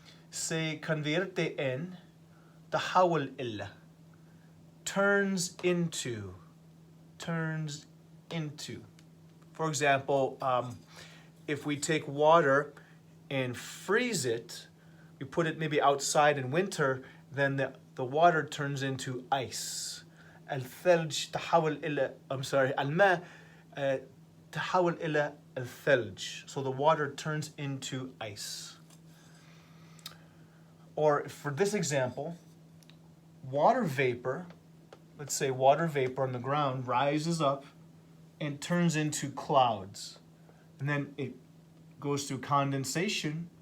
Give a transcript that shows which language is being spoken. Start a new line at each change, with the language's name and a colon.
Spanish: Se convierte en,
Arabic: تحول إلى,
English: turns into. Turns into. For example, if we take water and freeze it, we put it maybe outside in winter, then the water turns into ice.
Arabic: الثلج تحول إلى, الماء تحول إلى الثلج.
English: So the water turns into ice. Or for this example, water vapor, let's say water vapor on the ground rises up and turns into clouds. And then it goes through condensation